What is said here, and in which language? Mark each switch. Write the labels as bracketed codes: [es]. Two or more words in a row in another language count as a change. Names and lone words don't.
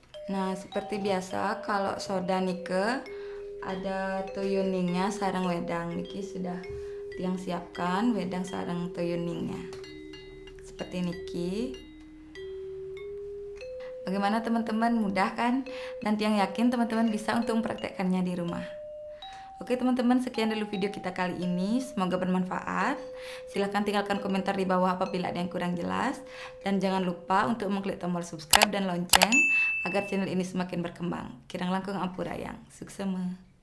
[id] Nah, seperti biasa kalau soda nike ada tuyuningnya sarang wedang. Niki sudah tiang siapkan wedang sarang tuyuningnya. Seperti niki. Bagaimana teman-teman, mudah kan? Dan yang yakin teman-teman bisa untuk mempraktekkannya di rumah. Oke teman-teman, sekian dulu video kita kali ini. Semoga bermanfaat. Silahkan tinggalkan komentar di bawah apabila ada yang kurang jelas. Dan jangan lupa untuk mengklik tombol subscribe dan lonceng agar channel ini semakin berkembang. [ban] Kirang langkung ampurayang. Suksema.